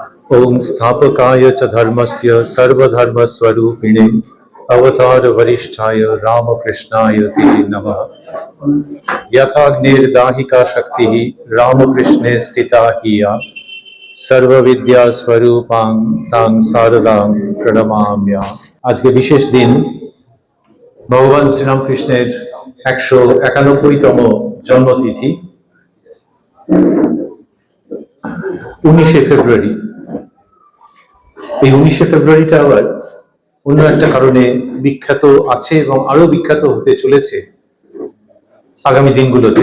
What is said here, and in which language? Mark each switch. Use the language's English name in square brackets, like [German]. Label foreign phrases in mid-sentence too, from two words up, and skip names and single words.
[Sanskrit] ओम स्थापकाय च धर्मस्य सर्वधर्मस्वरूपिणे अवतार वरिष्ठाय रामकृष्णाय ते नमः। यथाग्निर्दाहिका शक्तिः रामकृष्णे स्थिता हिया सर्वविद्या स्वरूपां तां शारदां प्रणमाम्यहम्। [Bangla] আজকে বিশেষ দিন, ভগবান শ্রীরামকৃষ্ণের 191তম জন্মতিথি 19শে ফেব্রুয়ারি। এই 19শে ফেব্রুয়ারিটা আবার অন্য একটা কারণে বিখ্যাত আছে এবং আরো বিখ্যাত হতে চলেছে আগামী দিনগুলোতে।